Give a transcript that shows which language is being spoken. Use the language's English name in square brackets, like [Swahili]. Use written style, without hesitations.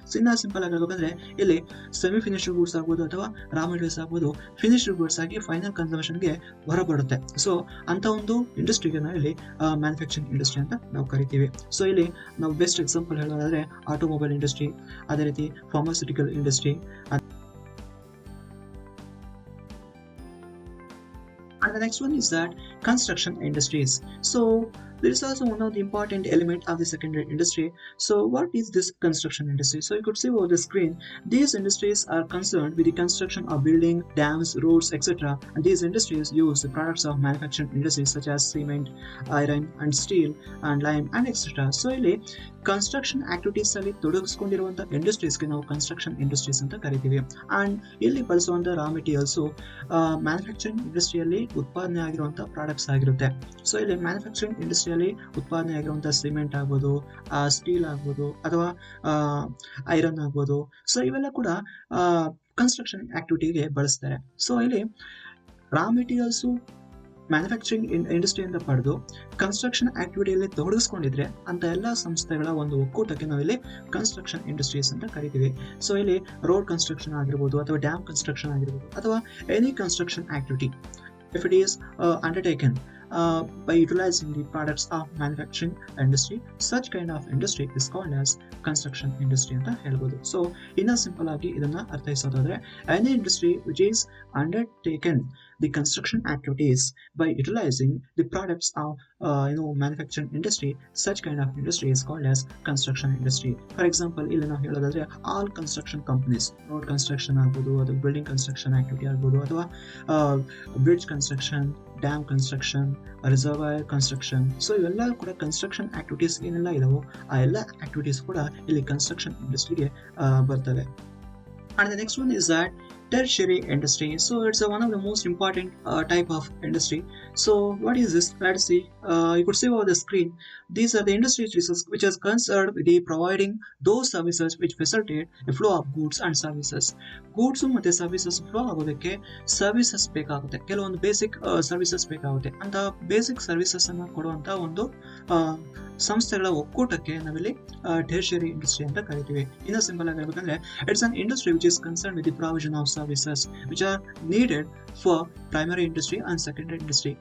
[Kannada] ಇನ್ನ ಸಿಂಪಲ್ ಆಗಿ ಹೇಳ್ಬೇಕಂದ್ರೆ ಇಲ್ಲಿ ಸೆಮಿ ಫಿನಿಶ್ಡ್ ಗೂಡ್ಸ್ ಆಗ್ಬೋದು ಅಥವಾ ರಾ ಮೆಟೀರಿಯಲ್ಸ್ ಆಗ್ಬೋದು ಫಿನಿಶ್ಡ್ ಗೂಡ್ಸ್ ಆಗಿ ಫೈನಲ್ ಕನ್ಸಂಪ್ಷನ್ಗೆ ಹೊರಬರುತ್ತೆ. ಸೊ ಅಂತ ಒಂದು ಇಂಡಸ್ಟ್ರಿಗೆ ನಾವು ಇಲ್ಲಿ ಮ್ಯಾನುಫ್ಯಾಕ್ಚರಿಂಗ್ ಇಂಡಸ್ಟ್ರಿ ಅಂತ ನಾವು ಕರಿತೀವಿ. ಸೊ ಇಲ್ಲಿ ನಾವು ಬೆಸ್ಟ್ ಎಕ್ಸಾಂಪಲ್ ಹೇಳೋದಾದ್ರೆ ಆಟೋಮೊಬೈಲ್ ಇಂಡಸ್ಟ್ರಿ, ಅದೇ ರೀತಿ pharmaceutical industry. [English] And the next one is that construction industries. So this is also one of the important element of the secondary industry. So what is this construction industry? So you could see over the screen, these industries are concerned with the construction of building, dams, roads, etc. And these industries use the products of manufacturing industries such as cement, iron and steel and lime and etc. [Kannada] So ಇಲ್ಲಿ construction activities ಅಲ್ಲಿ ತೊಡಗಿಸಿಕೊಂಡಿರುವಂತಹ ಇಂಡಸ್ಟ್ರೀಸ್ಗೆ ನಾವು construction industries ಅಂತ ಕರಿತೀವಿ. And ಇಲ್ಲಿ ಬಳಸುವಂತಹ raw materials manufacturing ಇಂಡಸ್ಟ್ರಿಯಲ್ಲಿ ಉತ್ಪಾದನೆ ಆಗಿರುವಂತಹ ಪ್ರಾಡಕ್ಟ್ಸ್ ಆಗಿರುತ್ತೆ. ಸೊ ಇಲ್ಲಿ ಮ್ಯಾನುಫ್ಯಾಕ್ಚರಿಂಗ್ ಇಂಡಸ್ಟ್ರಿಯಲ್ಲಿ ಉತ್ಪಾದನೆ ಆಗಿರುವಂತಹ ಸಿಮೆಂಟ್ ಆಗ್ಬೋದು, ಸ್ಟೀಲ್ ಆಗ್ಬೋದು ಅಥವಾ ಐರನ್ ಆಗ್ಬೋದು. ಸೊ ಇವೆಲ್ಲ ಕೂಡ ಕನ್ಸ್ಟ್ರಕ್ಷನ್ ಆಕ್ಟಿವಿಟಿಗೆ ಬಳಸ್ತಾರೆ. ಸೊ ಇಲ್ಲಿ ರಾ ಮೆಟೀರಿಯಲ್ಸ್ ಮ್ಯಾನುಫ್ಯಾಕ್ಚರಿಂಗ್ ಇಂಡಸ್ಟ್ರಿಯಿಂದ ಪಡೆದು ಕನ್ಸ್ಟ್ರಕ್ಷನ್ ಆಕ್ಟಿವಿಟಿಯಲ್ಲಿ ತೊಡಗಿಸ್ಕೊಂಡಿದ್ರೆ ಅಂತ ಎಲ್ಲ ಸಂಸ್ಥೆಗಳ ಒಂದು ಒಕ್ಕೂಟಕ್ಕೆ ನಾವಿಲ್ಲಿ ಕನ್ಸ್ಟ್ರಕ್ಷನ್ ಇಂಡಸ್ಟ್ರೀಸ್ ಅಂತ ಕರಿತೀವಿ. ಸೊ ಇಲ್ಲಿ ರೋಡ್ ಕನ್ಸ್ಟ್ರಕ್ಷನ್ ಆಗಿರ್ಬೋದು ಅಥವಾ [English] dam construction ಆಗಿರ್ಬೋದು ಅಥವಾ any construction activity if it is undertaken by utilizing the products of manufacturing industry, such kind of industry is called as construction industry [Kannada] ಅಂತ ಹೇಳ್ಬೋದು. ಸೊ ಇನ್ನ ಸಿಂಪಲ್ ಆಗಿ ಇದನ್ನ ಅರ್ಥೈಸೋದಾದ್ರೆ [English] any industry which is undertaken the construction activities by utilizing the products of manufacturing industry, such kind of industry is called as construction industry. For example, [Kannada] ಇಲ್ಲಿ ನಾವು ಹೇಳೋದಾದ್ರೆ [English] all construction companies, road construction ಆಗ್ಬೋದು ಅಥವಾ building construction activity ಆಗ್ಬೋದು ಅಥವಾ bridge construction, dam construction, reservoir construction. [Kannada] So ಇವೆಲ್ಲ ಕೂಡ construction activities ಏನೆಲ್ಲ ಇದಾವೋ ಆ ಎಲ್ಲ ಆಕ್ಟಿವಿಟೀಸ್ ಕೂಡ ಇಲ್ಲಿ ಕನ್ಸ್ಟ್ರಕ್ಷನ್ ಇಂಡಸ್ಟ್ರಿಗೆ ಬರ್ತವೆ. [English] And the next one is that tertiary industry. So it's one of the most important type of industry. So what is this? Let's see. You could see over the screen. These are the industries which is concerned with the providing those services which facilitate the flow of goods and services. [Kannada] Goods ಮತ್ತೆ services flow ಆಗೋದಕ್ಕೆ services ಬೇಕಾಗುತ್ತೆ, ಕೆಲವೊಂದು basic services ಬೇಕಾಗುತ್ತೆ. ಅಂತ basic services ಅನ್ನು ಕೊಡುವಂತ ಒಂದು ಸಂಸ್ಥೆಗಳ ಒಕ್ಕೂಟಕ್ಕೆ ನಾವಿಲ್ಲಿ ಟೆರ್ಷಿಯರಿ ಇಂಡಸ್ಟ್ರಿ ಅಂತ ಕರಿತೀವಿ. ಇನ್ನ ಸಿಂಪಲ್ ಆಗಿ ಹೇಳ್ಬೇಕಂದ್ರೆ [English] It's an industry which is concern with the provision of services which are needed for primary industry and secondary industry.